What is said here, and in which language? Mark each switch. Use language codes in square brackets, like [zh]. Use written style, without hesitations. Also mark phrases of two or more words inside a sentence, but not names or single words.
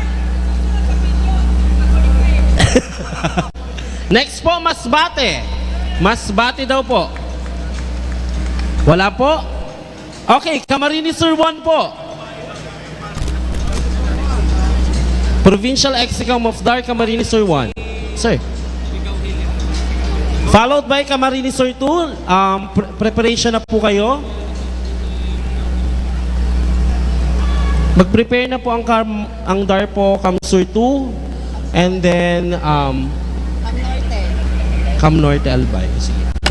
[tl] Next po, Masbate. Masbate daw po. Wala po? Okay, Camarines Sur 1 po. [en] Provincial EXICOM of DAR Camarines Sur 1. Sir. Followed by Camarines Sur 2. [tl] Preparation na po kayo. Mag-prepare na po ang DAR po, CAMSUR 2, and then Cam Norte Albay. Sige.